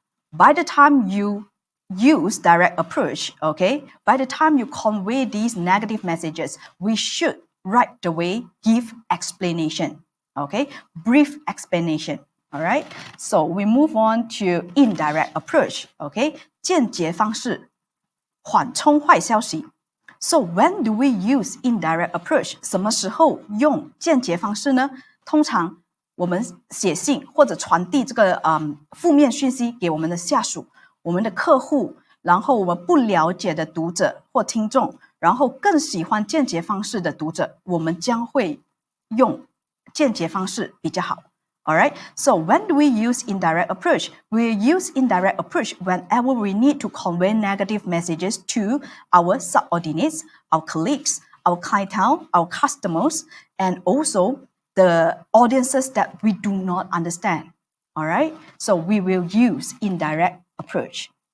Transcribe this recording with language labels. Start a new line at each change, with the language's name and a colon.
English: By the time you use direct approach, okay, by the time you convey these negative messages, we should right away give explanation, okay, brief explanation. All right, so we move on to indirect approach, okay,
Chinese: 间接方式，缓冲坏消息。
English: So when do we use indirect approach?
Chinese: 什么时候用间接方式呢？通常我们写信或者传递这个负面讯息给我们的下属、我们的客户，然后我们不了解的读者或听众，然后更喜欢间接方式的读者，我们将会用间接方式比较好。
English: All right, so when do we use indirect approach? We use indirect approach whenever we need to convey negative messages to our subordinates, our colleagues, our clientele, our customers, and also the audiences that we do not understand. All right, so we will use indirect approach.